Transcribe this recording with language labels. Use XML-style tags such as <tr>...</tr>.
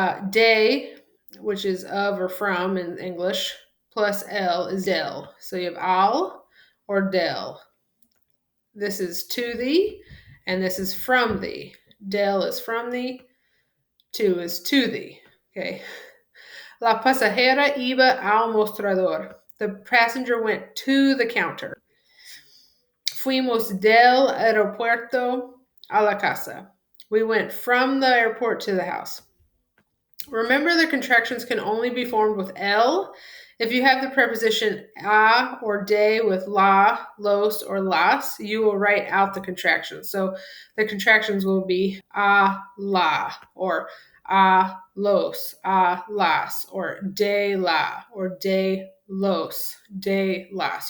<en>De, which is of or from in English, plus l is del. So you have al or del. This is to thee, and this is from thee. Del is from thee, to is to thee. Okay.</en> <es>La pasajera iba al mostrador.</es> <en>The passenger went to the counter.</en> <es>Fuimos del aeropuerto a la casa.</es> <en>We went from the airport to the house. Remember, the contractions can only be formed with L. If you have the preposition a or de with la, los, or las, you will write out the contractions. So the contractions will be a la, or a los, a las, or de la, or de los, de las.</en>